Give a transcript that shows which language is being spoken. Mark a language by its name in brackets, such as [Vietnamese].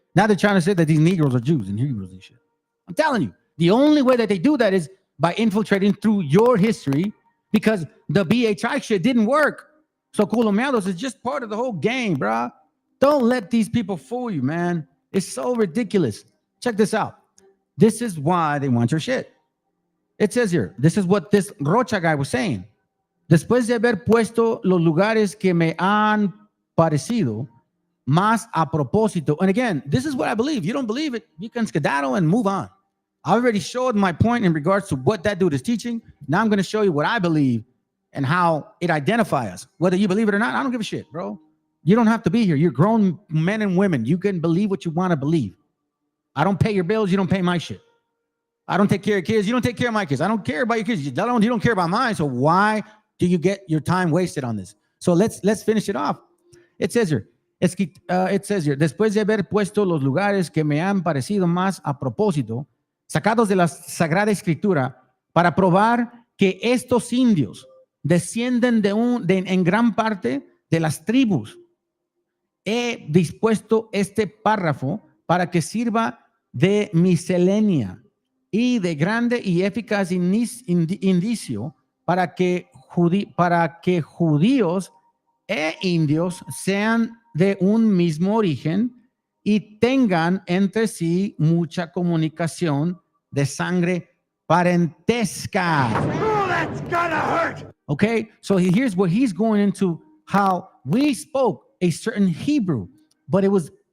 [English] Now they're trying to say that these Negroes are Jews and Hebrews and shit. I'm telling you, the only way that they do that is by infiltrating through your history because the BHI shit didn't work. So Colomeados is just part of the whole game, bro. Don't let these people fool you, man. It's so ridiculous. Check this out. This is why they want your shit. It says here, this is what this Rocha guy was saying. [Spanish] Después de haber puesto los lugares que me han parecido más a propósito. [English] And again, this is what I believe. You don't believe it, you can skedaddle and move on. I already showed my point in regards to what that dude is teaching. Now I'm going to show you what I believe and how it identifies us. Whether you believe it or not, I don't give a shit, bro. You don't have to be here. You're grown men and women. You can believe what you want to believe. I don't pay your bills. You don't pay my shit. I don't take care of kids. You don't take care of my kids. I don't care about your kids. You don't care about mine. So why do you get your time wasted on this? So let's finish it off. It says here, [Spanish] después de haber puesto los lugares que me han parecido más a propósito, sacados de la Sagrada Escritura, para probar que estos indios descienden en gran parte de las tribus. He dispuesto este párrafo para que sirva de miscelánea y de grande y eficaz indicio para que judíos e indios sean de un mismo origen y tengan entre sí mucha comunicación de sangre parentesca. [English] Oh, that's gonna hurt. Okay, so here's what he's going into, how we spoke a certain Hebrew, but it was